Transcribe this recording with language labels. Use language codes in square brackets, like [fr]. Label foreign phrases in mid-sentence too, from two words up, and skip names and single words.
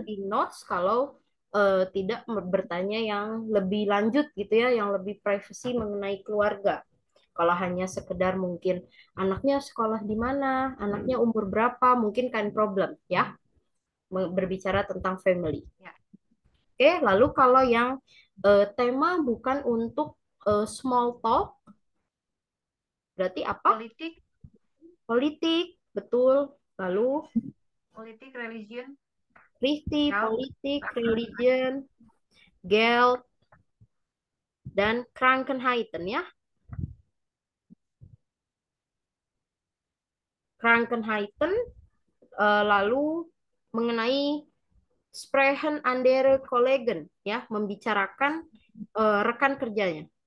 [id] di notes kalau tidak bertanya yang lebih lanjut gitu ya, yang lebih privacy mengenai keluarga. Kalau hanya sekedar mungkin anaknya sekolah di mana, anaknya umur berapa, mungkin kan problem ya, berbicara tentang family. Ya. Oke, lalu kalau yang tema bukan untuk small talk, berarti apa? Politik, Politik, betul. Lalu politik, religion, Riti, health, politik, religion, Geld, dan Krankenheiten ya. Krankenheiten lalu mengenai [de] Sprechen andere Kollegen [id] ya, membicarakan rekan kerjanya.